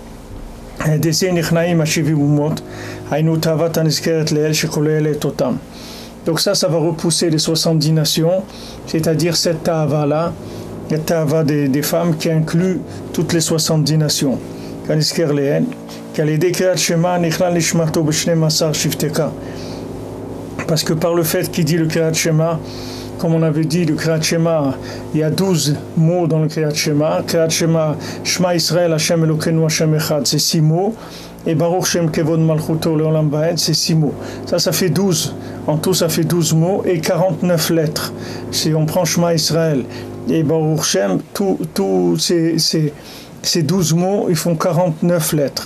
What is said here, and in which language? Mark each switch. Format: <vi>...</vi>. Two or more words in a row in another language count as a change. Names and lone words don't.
<fr>Donc ça va repousser les 70 nations, c'est-à-dire cette ta'ava-là, la ta'ava des femmes qui inclut toutes les 70 nations. Parce que par le fait qu'il dit le Kriyat Shema, comme on avait dit, le Kriyat Shema, il y a 12 mots dans le Kriyat Shema.</fr> <he>קריאת שמע, שמע ישראל, השם אלוקינו, השם אחד,</he> <fr>c'est 6 mots.</fr> <he>Et ברוך שם כבוד מלכותו לעולם ועד,</he> <fr>c'est 6 mots. Ça fait 12. En tout, ça fait 12 mots et 49 lettres. Si on prend</fr> <he>שמע ישראל</he> <fr>et</fr> <he>ברוך שם,</he> <fr>ces 12 mots, ils font 49 lettres.</fr>